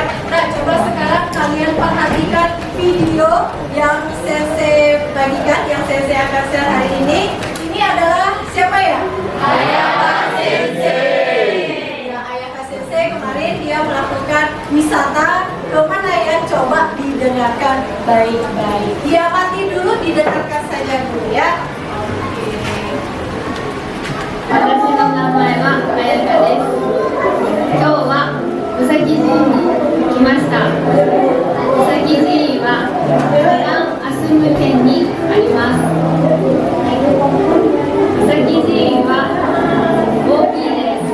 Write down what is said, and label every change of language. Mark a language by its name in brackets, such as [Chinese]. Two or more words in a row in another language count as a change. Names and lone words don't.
[Indonesian] Nah, coba sekarang kalian perhatikan video yang Sensei bagikan, yang Sensei akan share hari ini. Ini adalah siapa ya? Ayaka Sensei. Ya, Ayaka Sensei kemarin dia melakukan wisata kemana ya? Coba didengarkan baik-baik. Dia mati dulu, didengarkan saja dulu ya. [Japanese] 私の名前はあやかです。今日はうさぎ寺に来ました。うさぎ寺はグランアスム県にあります。うさぎ寺は大きいです。